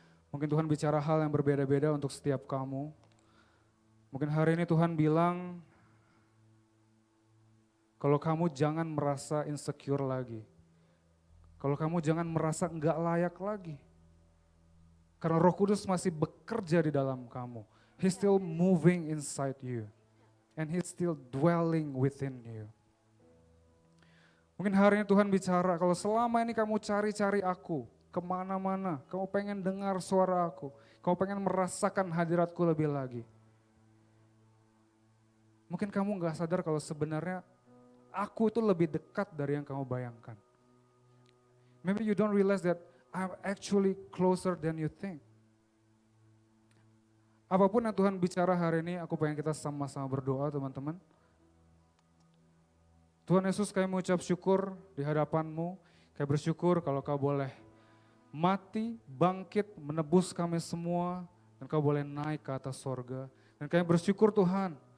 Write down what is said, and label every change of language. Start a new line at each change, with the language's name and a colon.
Indonesian: Mungkin Tuhan bicara hal yang berbeda-beda untuk setiap kamu. Mungkin hari ini Tuhan bilang, kalau kamu jangan merasa insecure lagi. Kalau kamu jangan merasa enggak layak lagi. Karena Roh Kudus masih bekerja di dalam kamu.
English: He's still moving inside you. And He's still dwelling within you.
Indonesian: Mungkin hari ini Tuhan bicara, kalau selama ini kamu cari-cari aku, kemana-mana, kamu pengen dengar suara aku, kamu pengen merasakan hadiratku lebih lagi. Mungkin kamu gak sadar kalau sebenarnya aku itu lebih dekat dari yang kamu bayangkan.
English: Maybe you don't realize that I'm actually closer than you think.
Indonesian: Apapun yang Tuhan bicara hari ini, aku pengen kita sama-sama berdoa teman-teman. Tuhan Yesus, kami mengucap syukur di hadapan-Mu. Kami bersyukur kalau Kau boleh mati, bangkit, menebus kami semua. Dan Kau boleh naik ke atas sorga. Dan kami bersyukur Tuhan,